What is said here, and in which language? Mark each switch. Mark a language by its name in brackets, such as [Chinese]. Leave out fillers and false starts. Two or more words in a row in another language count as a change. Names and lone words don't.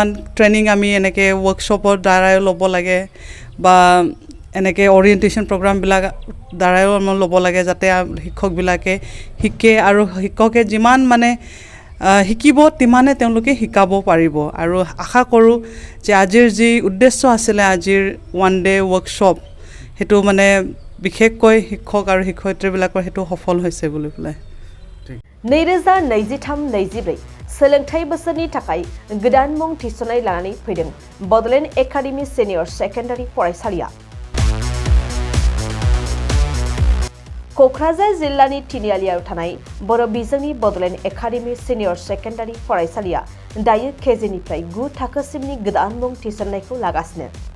[Assamese] ট্ৰেইনিং আমি এনেকৈ ৱৰ্কশ্বপৰ দ্বাৰাই ল'ব লাগে বা এনেকৈ অৰিয়েণ্টেশ্যন প্ৰগ্ৰামবিলাক দ্বাৰাও আমাৰ ল'ব লাগে যাতে শিক্ষকবিলাকে শিকে আৰু শিক্ষকে যিমান মানে শিকিব তিমানে তেওঁলোকে শিকাব পাৰিব আৰু আশা কৰোঁ যে আজিৰ যি উদ্দেশ্য আছিলে আজিৰ [English] one day workshop [Assamese] সেইটো মানে বিশেষকৈ শিক্ষক আৰু শিক্ষয়িত্ৰীবিলাকৰ সেইটো সফল হৈছে বুলি পেলাই [Bodo] 2023-24 सोलोंथाइ बोसोरनि थाखाय गोदान मुं थिसननाय लानानै फैदों बड'लेण्ड एकाडेमि सिनियर सेकेन्डारि फरायसालिया क'क्राझार जिल्लानि तिनिआलियाव थानाय बर' बिजोंनि बड'लेण्ड एकाडेमि सिनियर सेकेन्डारि फरायसालिया दायो केजिनिफ्राय 9 थाखोसिमनि गोदान मुं थिसननायखौ लागासिनो